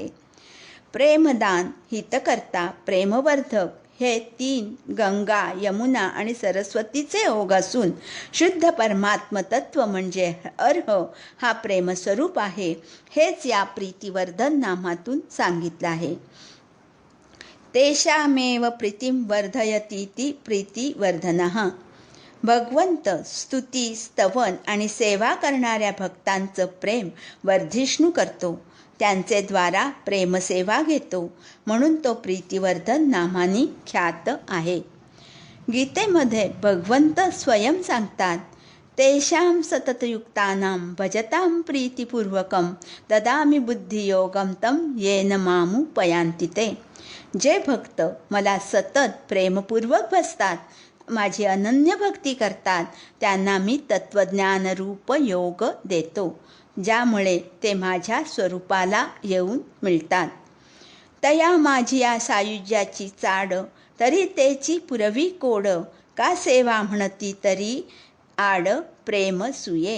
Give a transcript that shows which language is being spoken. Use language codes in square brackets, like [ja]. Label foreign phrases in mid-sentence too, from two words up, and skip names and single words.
[mr] प्रेमदान, हितकर्ता, प्रेमवर्धक हे 3 गंगा यमुना आणि सरस्वतीचे ओघ असून शुद्ध परमात्म तत्व म्हणजे अर्ह हा प्रेमस्वरूप आहे. हेच या प्रीतिवर्धन नामातून सांगितलं आहे. [sa] तेषामेव प्रीतिं वर्धयतीति प्रीतिवर्धनः. [mr] भगवंत स्तुती स्तवन आणि सेवा करणाऱ्या भक्तांचं प्रेम वर्धिष्णू करतो, त्यांचे द्वारा प्रेमसेवा घेतो, म्हणून तो प्रीतिवर्धन नामानी ख्यात आहे. गीतेमध्ये भगवंत स्वयं सांगतात, [sa] तेषां सततयुक्तानां भजतां प्रीतिपूर्वकं ददामि बुद्धियोगं तं येन मामुपयान्ति ते. [mr] जे भक्त मला सतत प्रेमपूर्वक भजतात, माझी अनन्य भक्ती करतात, त्यांना मी तत्वज्ञानरूप योग देतो, ज्यामुळे ते माझ्या स्वरूपाला येऊन मिळतात. तया माझी या सायुज्याची चाड, तरी तेची पुरवी कोड, का सेवा म्हणती तरी आड प्रेम सुये.